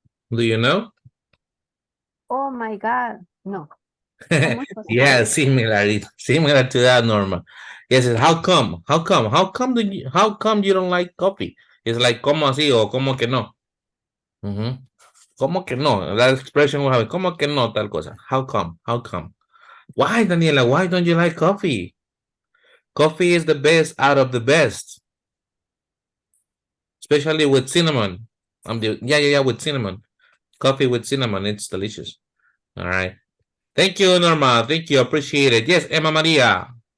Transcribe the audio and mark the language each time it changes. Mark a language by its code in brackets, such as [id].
[en] Do you know? Oh my God, no. Yeah, similar to that, Norma. Yes, how come? How come you don't like coffee? It's like, [es] ¿cómo así o cómo que no? ¿Cómo que no? [en] That expression we have, [es] ¿cómo que no tal cosa? [en] How come? How come? Why, Daniela? Why don't you like coffee? Coffee is the best out of the best. Especially with cinnamon. Yeah, with cinnamon. Coffee with cinnamon, it's delicious. All right. Thank you, Norma. Thank you. Appreciate it. Yes, Emma Maria.